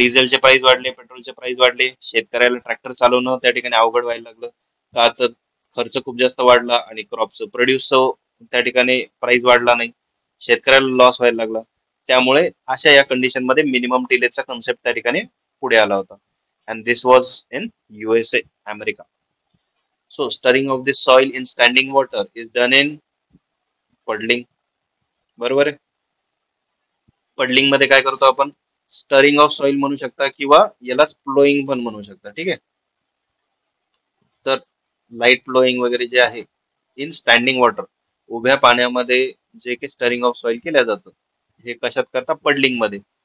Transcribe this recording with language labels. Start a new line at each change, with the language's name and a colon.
Marathi: डिझेलचे प्राइस वाढले, पेट्रोलचे प्राइस वाढले, शेतकऱ्याला ट्रॅक्टर चालवणं त्या ठिकाणी अवघड व्हायला लागलं. का तर खर्च खूप जास्त वाढला आणि क्रॉपचं प्रोड्यूस त्या ठिकाणी प्राइस वाढला नाही, शेतकऱ्याला लॉस व्हायला लागला. त्यामुळे अशा या कंडिशन मध्ये मिनिमम टिलेजचा कन्सेप्ट त्या ठिकाणी पुढे आला होता.
English: And this was in USA, America. So stirring of this soil in standing water is done in puddling.
Marathi: बरोबर आहे. पडलिंग मध्ये काय करतो आपण, स्टरिंग ऑफ सॉइल म्हणू शकता किंवा याला फ्लोईंग पण म्हणू शकता. ठीक आहे. तर लाईट फ्लोईंग वगैरे जे आहे
English: in standing water,
Marathi: उभ्या पाण्यामध्ये जे काही स्टरिंग ऑफ सॉइल केल्या जातं, हे कशात करतात, पडलिंग मध्ये.